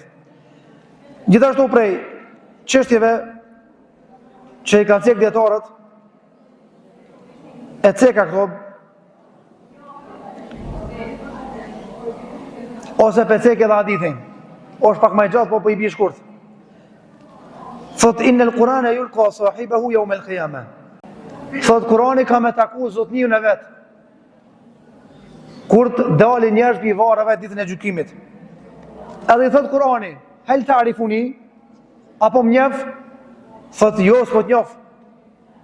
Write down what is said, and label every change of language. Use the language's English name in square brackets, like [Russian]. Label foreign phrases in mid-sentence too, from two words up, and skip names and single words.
[Albanian] Gjithashtu prej çështjeve që i kanë cek dietarët, e ceka këto, ose pe cek edhe hadithin, është pak më i gjatë, po i bie shkurt. [Arabic] Thot إن القرآن يلقى صاحبه يوم القيامة. [Albanian] Thot Kurani ka me taku zotniun e vet, kur të dalin njerëz pi varreve ditën e gjykimit. Edhe i thot Kurani, [Arabic] هل تعرفني, [Albanian] apo më njeh? Thot jo, s'po të njoh.